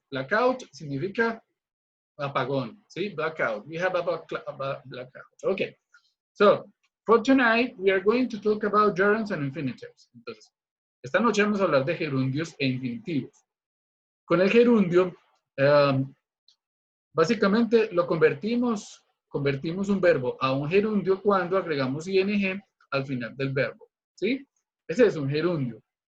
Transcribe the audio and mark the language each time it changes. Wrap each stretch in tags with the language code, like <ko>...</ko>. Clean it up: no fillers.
<es>Blackout significa apagón, ¿sí?</es> <en>Blackout. We have a blackout. Okay, so for tonight, we are going to talk about gerunds and infinitives.</en> <es>Entonces, esta noche vamos a hablar de gerundios e infinitivos. Con el gerundio, básicamente lo convertimos un verbo a un gerundio cuando agregamos ing al final del verbo, ¿sí? Ese es un gerundio.</es>